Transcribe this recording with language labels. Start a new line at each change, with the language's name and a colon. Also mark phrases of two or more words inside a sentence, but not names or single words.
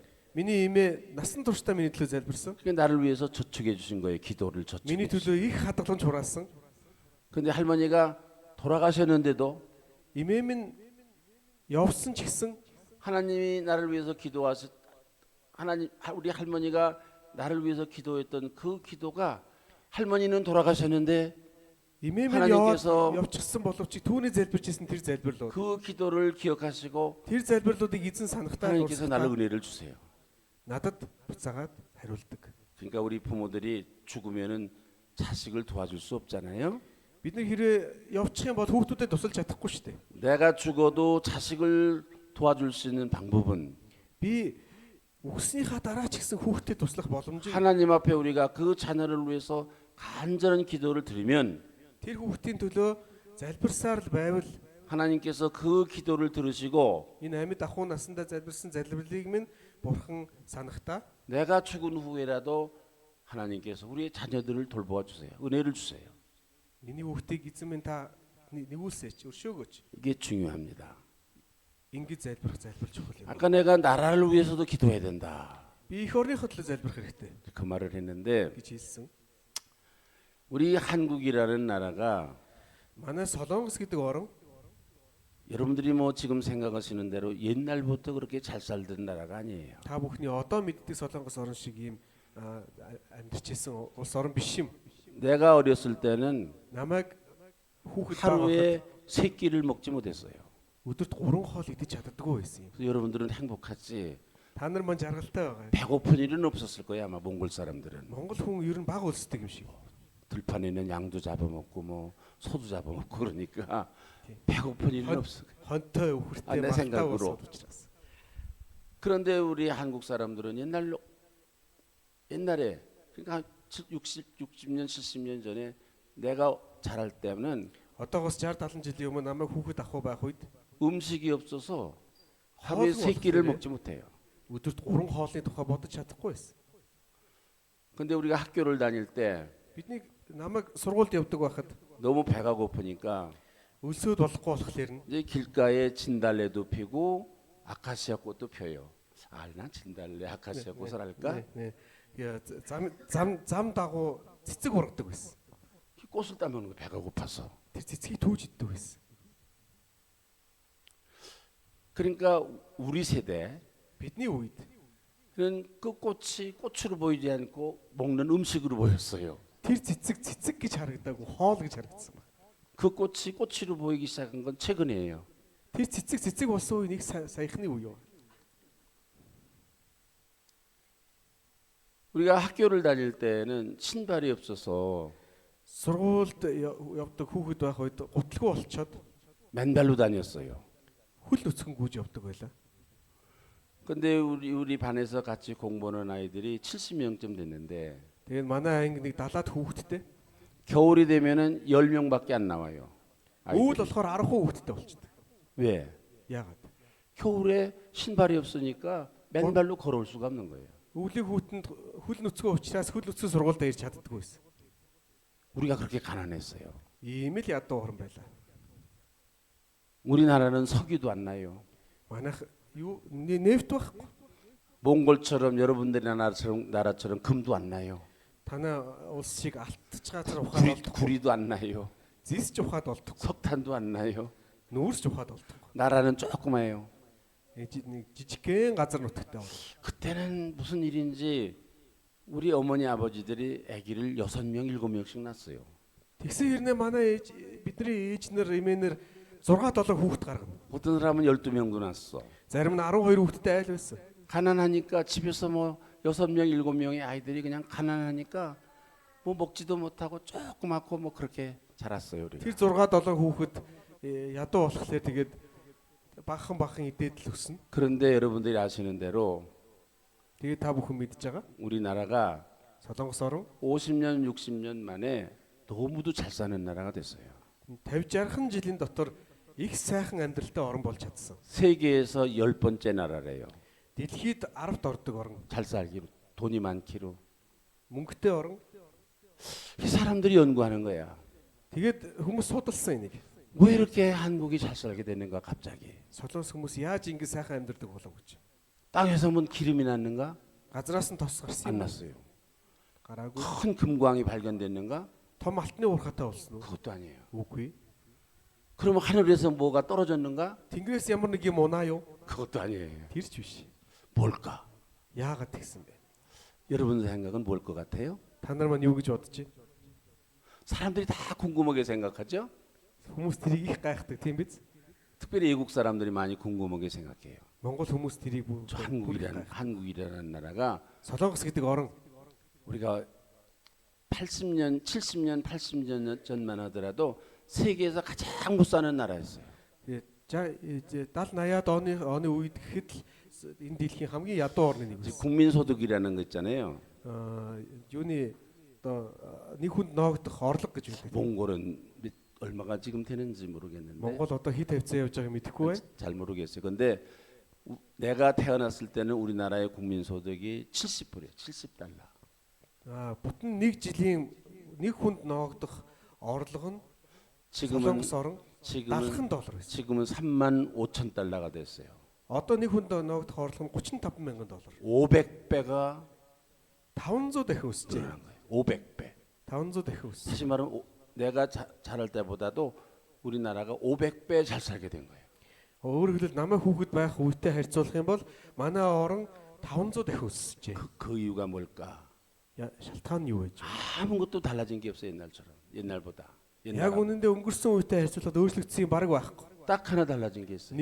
Mongolian: Миний эмээ насан туршдаа миний төлөө залбирсан.
Korean: 그게 나를 위해서 저축해 주신 거예요. 기도를
Mongolian: Миний
Korean: 저축해.
Mongolian: төлөө их хадгаламж хураасан.
Korean: 근데 할머니가 돌아가셨는데도
Mongolian: Эмээ минь явсан ч гэсэн
Korean: 하나님이 나를 위해서 우리 할머니가 나를 위해서 기도했던 그 기도가 할머니는 돌아가셨는데
Mongolian: эмээ минь
Korean: 하나님께서
Mongolian: явчихсан боловч түүний залбирчсэн тэр залбирлууд
Korean: 그 기도를 기억하시고
Mongolian: тэр залбирлуудыг эзэн санахтаа
Korean: 하나님께서 나를 은혜를 주세요.
Mongolian: надад буцаагаад хариулдаг.
Korean: 그러니까 우리 부모들이 죽으면은 자식을 도와줄 수 없잖아요.
Mongolian: Бид нар хэрэг явчих юм бол хүүхдүүдэд тусалж чадахгүй шүү дээ.
Korean: 내가 죽어도 자식을 도와줄 수 있는 방법은
Mongolian: Би өгснийхаа дараа ч гэсэн хүүхдэд туслах боломжийг
Korean: 하나님 앞에 우리가 그 자녀를 위해서 간절한 기도를 드리면
Mongolian: тэр хүүхдийн төлөө залбирсаар л байвал
Korean: 하나님께서 그 기도를 들으시고
Mongolian: энэ амьд ахуй насандаа залбирсан залбирлыг минь бурхан санахтаа
Korean: 내가 죽은 후에라도 하나님께서 우리의 자녀들을 돌보아 주세요. 은혜를 주세요.
Mongolian: миний хүүхдийг эзэн минь та нэгүүлсээч өршөөгөөч.
Korean: 이게 중요합니다.
Mongolian: Ингэж залбирх залбир чухал юм.
Korean: 아까 내가 나라를 위해서도 기도해야 된다.
Mongolian: Би эх орныхоо төлөө залбирх хэрэгтэй
Korean: 그 말을 했는데
Mongolian: гэж хэлсэн.
Korean: 우리 한국이라는 나라가
Mongolian: Манай Солонгос гэдэг орн
Korean: 여러분들이 뭐 지금 생각하시는 대로 옛날부터 그렇게 잘 살던 나라가 아니에요.
Mongolian: та бүхний одоо мэддэг Солонгос орн шиг ийм амьдарч ирсэн улс орн биш юм.
Korean: 내가 어렸을 때는
Mongolian: Намайг хүүхэд
Korean: 하루에 3끼를 먹지 못했어요.
Mongolian: өдөрт 3 хоол идэж чаддаггүй байсан юм.
Korean: 그래서 여러분들은 행복하지.
Mongolian: Та нар маань жаргалтай байгаа.
Korean: 배고픈 일은 없었을 거야 아마 몽골 사람들은.
Mongolian: Монгол хүн ер нь бага улсдаг юм шиг.
Korean: 들판에는 양도 잡아먹고 뭐 소도 잡아먹고 그러니까 배고픈 일은 없어.
Mongolian: Хонтой өвхөртэй
Korean: 내
Mongolian: малтай
Korean: 생각으로.
Mongolian: улсууд учраас.
Korean: 그런데 우리 한국 사람들은 옛날에 그러니까 60년 70년 전에 내가 자랄 때는
Mongolian: Одоогоос 60 70 жилийн өмнө намайг хүүхэд ах уу байх үед
Korean: 음식이 없어서 하루에
Mongolian: хоол
Korean: 3끼를
Mongolian: болохгүй.
Korean: 먹지 못해요.
Mongolian: өдөрт 3 хоолны тухай бодож чадахгүй байсан.
Korean: 근데 우리가 학교를 다닐 때
Mongolian: Бидний намайг сургуульд явдаг байхад
Korean: 너무 배가 고프니까
Mongolian: өлсөд болохгүй болохоор нь
Korean: 이제 길가에 진달래도 피고 아카시아 꽃도 펴요. 난 진달래 아카시아 꽃을 할까? 네.
Mongolian: зам дагуу цэцэг ургадаг байсан.
Korean: 꽃을 따먹는 거 배가 고파서.
Mongolian: Тэр цэцгийг түүж иддэг байсан.
Korean: 그러니까 우리 세대
Mongolian: Бидний үед
Korean: 그는 그 꽃이 꽃으로 보이지 않고 먹는 음식으로 보였어요.
Mongolian: тэр цэцэг гэж харагдаагүй хоол гэж харагдсан байна.
Korean: 그 꽃이 꽃으로 보이기 시작한 건 최근이에요.
Mongolian: Тэр цэцэг болсон үе нэг саяхны үе юу?
Korean: 우리가 학교를 다닐 때는 신발이 없어서
Mongolian: Сургуульд явдаг хүүхэд байх үед гутлгүй болчоод
Korean: 맨발로 다녔어요.
Mongolian: хөл нүцгэн гүйж явдаг байлаа.
Korean: 근데 우리 반에서 같이 공부하는 아이들이 70명쯤 됐는데
Mongolian: Тэгээд манай анги нэг 70-аад хүүхэдтэй.
Korean: 겨울이 되면은 10명밖에 안 나와요.
Mongolian: Өвөл
Korean: 아이들이.
Mongolian: болохоор 10 хүүхэдтэй болчихдог.
Korean: 왜?
Mongolian: Яагаад?
Korean: 겨울에 신발이 없으니까 맨발로 걸어올 수가 없는 거예요.
Mongolian: Өвлийн хүүтэнд хөл нүцгэн учраас хөл нүцгэн сургуульд ирж чаддаггүй байсан.
Korean: 우리가 그렇게 가난했어요.
Mongolian: Ийм л ядуу орн байлаа.
Korean: 우리나라는 석유도 안 나요.
Mongolian: Манайх юу нефт байхгүй.
Korean: 몽골처럼 여러분들의 나라처럼 금도 안 나요.
Mongolian: Танай улс шиг алтч газар ухаад болдог.
Korean: 구리도 안 나요.
Mongolian: Зис ч ухаад болдог.
Korean: 석탄도 안 나요.
Mongolian: Нүүрс ч ухаад болдог.
Korean: 나라는 조그마해요.
Mongolian: Нэг жижигхэн газар нутагтай байна.
Korean: 그때는 무슨 일인지 우리 어머니 아버지들이 아기를 6명, 7명씩 낳았어요.
Mongolian: Тэгсэн хэрнээ манай ээж бидний ээж нар эмээнэр 6 7 хүүхэд гаргана.
Korean: 어떤 사람은 12명도 낳았어.
Mongolian: Зарим нь 12 хүүхэдтэй айл байсан.
Korean: 가난하니까 집에서 뭐 6명, 7명의 아이들이 그냥 가난하니까 뭐 먹지도 못하고 조그맣고 뭐 그렇게 자랐어요 우리가.
Mongolian: Тэр 6 7 хүүхэд ядуу болохоор тэгээд бахан идээд л өснө.
Korean: 그런데 여러분들이 아시는 대로
Mongolian: Тэгээд та бүхэн мэдж байгаа.
Korean: 우리나라가
Mongolian: Солонгос орн
Korean: 50년, 60년 만에 너무도 잘 사는 나라가 됐어요.
Mongolian: 50 60 жилийн дотор их сайхан амьдралтай орн болж чадсан.
Korean: 세계에서 10번째 나라래요.
Mongolian: Дэлхийд 10т ордог орн.
Korean: 잘 살기로, 돈이 많기로.
Mongolian: Мөнгөтэй орн.
Korean: 이 사람들이 연구하는 거야.
Mongolian: Тэгээд хүмүүс судалсан энийг.
Korean: 왜 이렇게 한국이 잘 살게 됐는가 갑자기.
Mongolian: Солонгос хүмүүс яаж ингэ сайхан амьдардаг болов гэж.
Korean: 땅에서 문 기름이 났는가?
Mongolian: Газраас нь тос гарсан
Korean: 안
Mongolian: юм.
Korean: 났어요.
Mongolian: Гараагүй.
Korean: 큰 금광이 발견됐는가?
Mongolian: Том алтны уурхатай болсон уу?
Korean: 그것도 아니에요.
Mongolian: Үгүй.
Korean: 그러면 하늘에서 뭐가 떨어졌는가?
Mongolian: Тэнгэрээс ямар нэг юм унаа юу?
Korean: 그것도 아니에요.
Mongolian: Тэр ч биш.
Korean: 뭘까?
Mongolian: Яагаад тэгсэн бэ?
Korean: 여러분 생각은 뭘 것 같아요?
Mongolian: Та нар маань юу гэж бодож байна?
Korean: 사람들이 다 궁금하게 생각하죠?
Mongolian: Хүмүүс тэрийг их гайхдаг тийм биз?
Korean: 특별히 외국 사람들이 많이 궁금하게 생각해요.
Mongolian: Монгол хүмүүс тэрийг
Korean: 저 한국이라는 나라가
Mongolian: Солонгос гэдэг орн
Korean: 우리가 80년, 70년, 80년 전만 하더라도 세계에서 가장 못 사는 나라였어요.
Mongolian: 70 80-аад оны үед гэхэд л энэ дэлхийн хамгийн ядуу орны нэг
Korean: 이제
Mongolian: байсан.
Korean: 국민소득이라는 거 있잖아요.
Mongolian: Юуны одоо нэг хүнд ноогдох орлого гэж үүдэг.
Korean: 몽골은 얼마가 지금 되는지 모르겠는데
Mongolian: Монгол одоо хэд хавцаа явж байгааг мэдэхгүй байна.
Korean: 잘 모르겠어요. 근데 내가 태어났을 때는 우리나라의 국민소득이 70불이에요. 70달러.
Mongolian: Бүтэн нэг жилийн нэг хүнд ноогдох орлого нь
Korean: 지금은
Mongolian: Солонгос орн
Korean: 지금은
Mongolian: 70 доллар байсан.
Korean: 지금은 3만 5천 달러가 됐어요.
Mongolian: Одоо нэг хүнд ноогдох орлого нь 35 мянган доллар.
Korean: 500배가
Mongolian: 500 дахин өсжээ.
Korean: 늘어난 거예요. 500배.
Mongolian: 500 дахин өссөн.
Korean: 다시 말하면 내가 자랄 때보다도 우리나라가 500배 잘 살게 된 거예요.
Mongolian: Өөрөөр хэлбэл намайг хүүхэд байх үетэй харьцуулах юм бол манай орн 500 дахин өссөжээ.
Korean: 그 이유가 뭘까?
Mongolian: Шалтгаан нь юу вэ?
Korean: 아무것도 달라진 게 없어요 옛날처럼. 옛날보다.
Mongolian: Яг
Korean: 옛날하고.
Mongolian: үнэндээ өнгөрсөн үетэй харьцуулахад өөрчлөгдсөн юм бараг байхгүй.
Korean: 딱 하나 달라진 게 있어요.